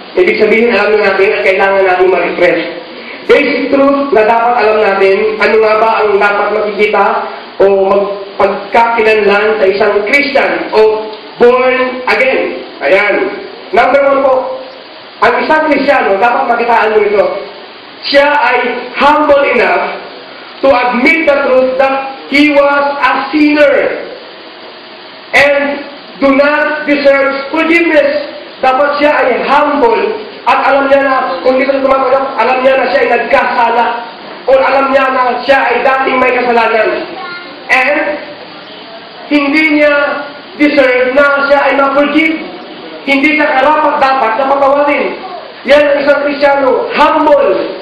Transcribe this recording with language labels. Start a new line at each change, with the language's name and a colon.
Filipino: Ibig sabihin, alam na natin at kailangan natin ma-refresh.
English: Basic truth
Filipino: na dapat alam natin, ano nga ba ang dapat makikita o pagkakilanlan sa isang Christian o born again. Ayan. Number 1 po, ang isang Kristiyano, dapat makitaan mo ito. Siya ay
English: humble enough to admit the truth that he was a sinner and do not deserve forgiveness.
Filipino: Dapat siya ay humble at alam niya na, kung dito tumatanggap, alam niya na siya ay nagkasala o alam niya na siya ay dating may kasalanan. And hindi niya
English: deserve
Filipino: na siya ay ma-forgive. Hindi siya karapat-dapat na patawarin. Yan ang isang Kristiyano, humble.